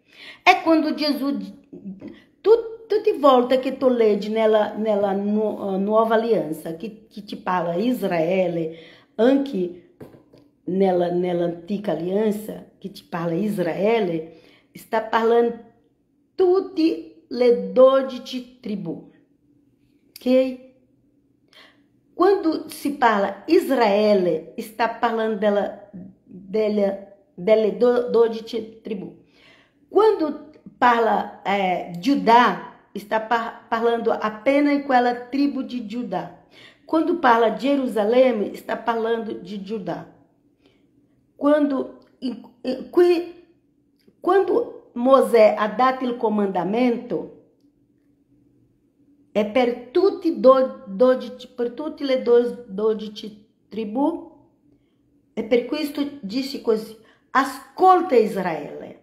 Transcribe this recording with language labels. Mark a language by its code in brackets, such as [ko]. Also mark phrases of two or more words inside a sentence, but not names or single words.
[it] È quando Gesù, tutte le volte che tu leggi nella nuova alianza, che ti parla Israele, anche nell'antica alianza, che ti parla Israele, está parlando tutte le 12 tribù. Ok? Quando si parla Israele, está parlando delle 12 tribù. Quando parla Giudà, [pt] está parlando apenas quella tribo de Giudà. [it] Quando parla Jerusalém, está parlando de Giudà. Quando Mosè ha dato il comandamento, è per tutte le 12 tribù, e per questo disse così, ascolta Israele.